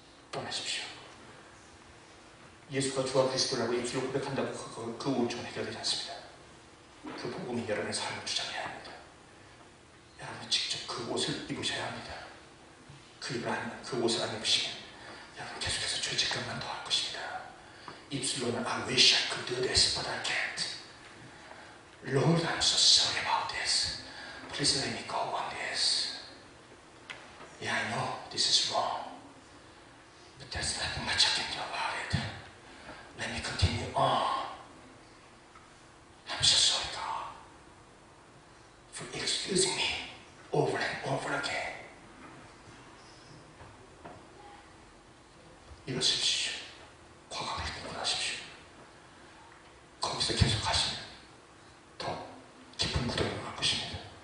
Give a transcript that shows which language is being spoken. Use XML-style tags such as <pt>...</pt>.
<ko>떠나십시오. 예수가 주와 그리스도라고 입술로 고백한다고 그 우울증은 해결되지 않습니다. 그 복음이 여러분의 삶을 주장해야 합니다. 여러분이 직접 그 옷을 입으셔야 합니다. 그 옷을 안 입으시면 여러분 계속해서 죄책감만 더할 것입니다. 입술로는</ko> <en>I wish I could do this, but I can't. Lord, I'm so sorry about this. Please let me go on this. Yeah, I know this is wrong, but there's nothing much I can do about it. Let me continue on. I'm so sorry, God, for excusing me over and over again.</en> <ko>이러십시오. 과감하게 구원하십시오. 거기서 계속 하시면 더 깊은 구덩이로 갈 것입니다.</ko>